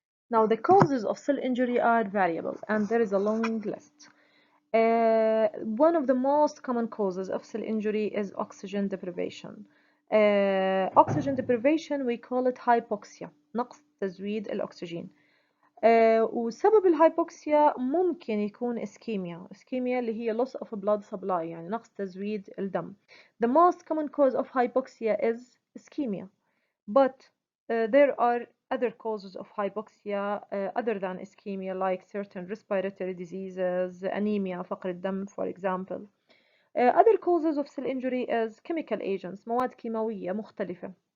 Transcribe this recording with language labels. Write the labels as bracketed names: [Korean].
[English] Now, the causes of cell injury are variable, and there is a long list. One of the most common causes of cell injury is oxygen deprivation. Oxygen deprivation, we call it hypoxia, [Arabic] نقص تزويد الأكسجين. وسبب الهايبوكسيا ممكن يكون اسكيميا اللي هي [English] loss of blood supply [Arabic] يعني نقص تزويد الدم. [English] The most common cause of hypoxia is ischemia, but there are other causes of hypoxia other than ischemia like certain respiratory diseases, anemia, [Arabic] فقر الدم [English] for example. Other causes of cell injury is chemical agents [Arabic] مواد كيماوية مختلفة.